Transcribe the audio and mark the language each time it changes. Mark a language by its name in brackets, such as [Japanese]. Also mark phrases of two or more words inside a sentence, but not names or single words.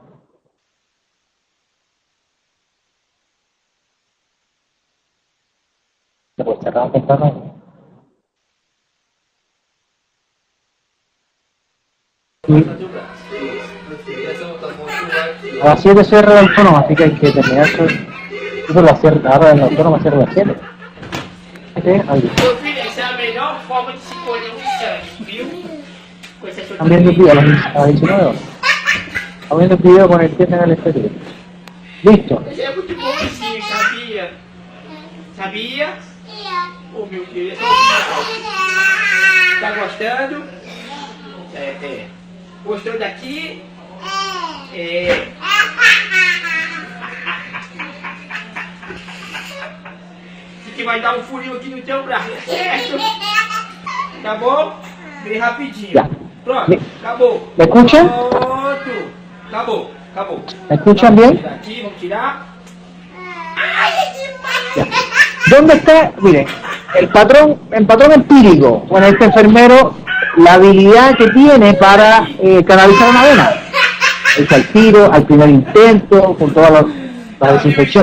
[Spanish] Se puede cerrar temprano. A las 7 cierra la autónoma, así que hay que terminar eso la cierra, ahora la autónoma cierra a las 7. [Portuguese] Meu filho, essa é a melhor forma de se colher um sangue, viu? Com esse [Spanish] Están viendo el video a las 19 horas. Están viendo el video con el tienda en el exterior. Listo. [Portuguese] Esse é muito bonzinho, sabia? Sabia? Oh, meu filho, esse é muito bom. Tá gostando? Gostou daqui? Que vai dar um furinho aqui no teu braço, certo? Tá bom? Bem rapidinho. [Spanish] Ya. [Portuguese] Pronto, acabou. [Spanish] ¿Me escuchan? [Portuguese] Pronto. Acabou, acabou. [Spanish] ¿Me escuchan bien? [Portuguese] Vamos tirar aqui, vamos tirar. [Spanish] Ya. ¿Dónde está? Miren, el patrón empírico, bueno, este enfermero, la habilidad que tiene para canalizar una vena. Es al tiro, al primer intento, con todas las desinfecciones.